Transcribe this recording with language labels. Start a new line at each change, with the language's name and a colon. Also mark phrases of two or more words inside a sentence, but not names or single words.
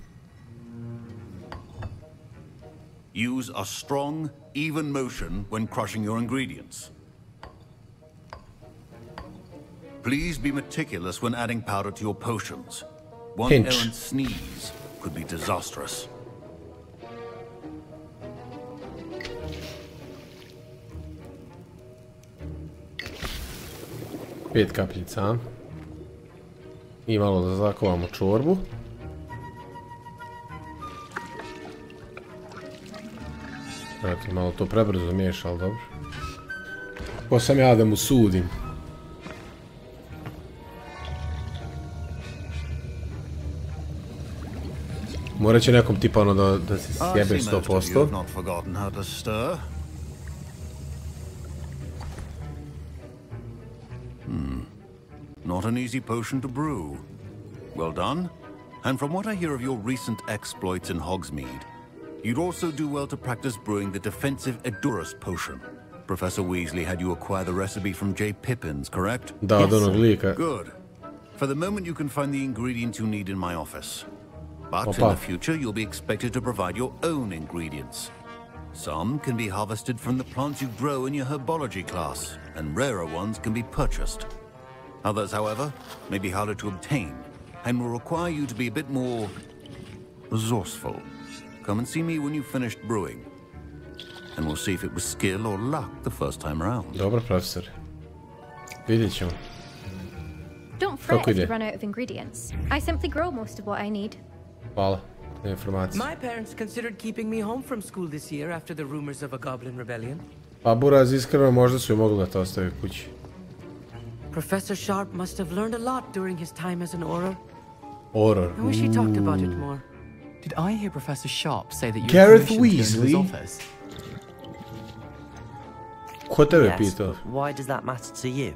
English: Use a strong, even motion when crushing your ingredients. Please be meticulous when adding powder to your potions. One errant sneeze could be disastrous.
Bosnian: Pet kapljica. I malo da zakovamo čorbu. Eto, malo to prebrzo miješa, ali dobro. Ko sam ja da mu sudim. Morat će nekom tipa ono da se sjebe 100%.
English: Not an easy potion to brew. Well done. And from what I hear of your recent exploits in Hogsmeade, you'd also do well to practice brewing the defensive Edurus potion. Professor Weasley had you acquire the recipe from J. Pippin's, correct?
Bosnian: Da, od onog lika.
English: Good. For the moment you can find the ingredients you need in my office. But in the future you'll be expected to provide your own ingredients. Some can be harvested from the plants you grow in your herbology class, and rarer ones can be purchased. Others, however, may be harder to obtain, and will require you to be a bit more resourceful. Come and see me when you've finished brewing, and we'll see if it was skill or luck the first time around.
Bosnian: Dobro, profesor. Vidjet ćemo.
English: Don't fret if you run out of ingredients. I simply grow most of what I need.
Bosnian: Hvala na informaciji.
English: My parents considered keeping me home from school this year after the rumors of a goblin rebellion.
Bosnian: Pa Buraz, iskreno možda su i mogli da te ostave kući.
English: Professor Sharp must have learned a lot during his time as an Auror. Auror. I wish he talked about it more. Did I hear Professor Sharp say that you Gareth were commissioned to go Weasley? into his office?
Bosnian: Ko tebe
English: Yes,
Bosnian: pitao?
English: but why does that matter to you?